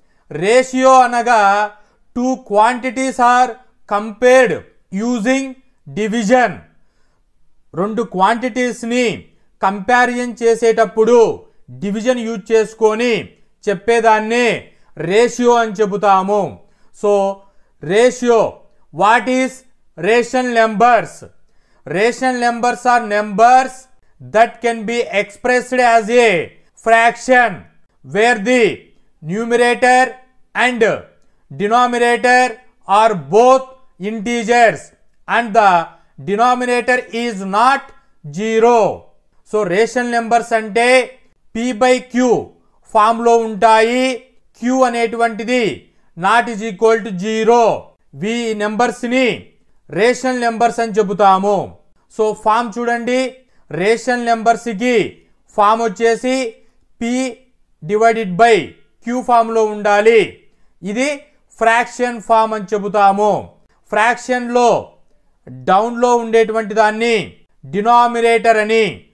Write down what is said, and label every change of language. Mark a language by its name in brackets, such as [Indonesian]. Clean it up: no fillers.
[English] Ratio అనగా 2 quantities are compared using division. [Telugu] 2 క్వాంటిటీస్ని comparison చేసేటప్పుడు division use చేసుకొని చెప్పేదాన్ని రేషియో అని చెబుతాము. [English] So ratio. What is rational numbers? Rational numbers are numbers that can be expressed as a fraction where the numerator and denominator are both integers and the denominator is not 0. [Telugu] So rational numbers అంటే p by q form లో ఉంటాయి. [English] q అనేటువంటిది not is equal to 0. [Telugu] ఈ numbers ని rational numbers అని చెబుతాము. So form చూడండి, rational నెంబర్స్కి ఫామ్ వచ్చేసి p డివైడెడ్ బై q ఫామ్లో ఉండాలి. ఇది ఫ్రాక్షన్ ఫామ్ అని చెబుతాము. ఫ్రాక్షన్లో డౌన్లో ఉండేటువంటి దాన్ని డినామినేటర్ అని.